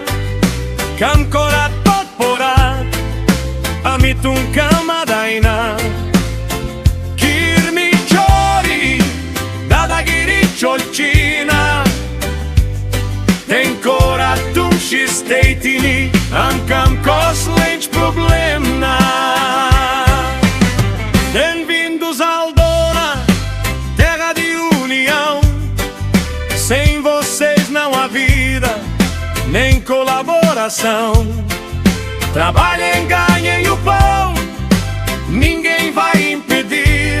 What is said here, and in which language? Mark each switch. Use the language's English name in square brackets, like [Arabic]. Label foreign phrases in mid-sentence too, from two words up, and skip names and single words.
[Konkani] Kam korat podpora, amitun kamadaina. Kirmi chori, dadagiri cholchina. Ten koratum shisteitini, ankam koslench problemna. [Portuguese] Bem-vindos a Aldona, terra de união. Sem vocês não há vida, nem colaboração. Trabalhem, ganhem o pão, ninguém vai impedir.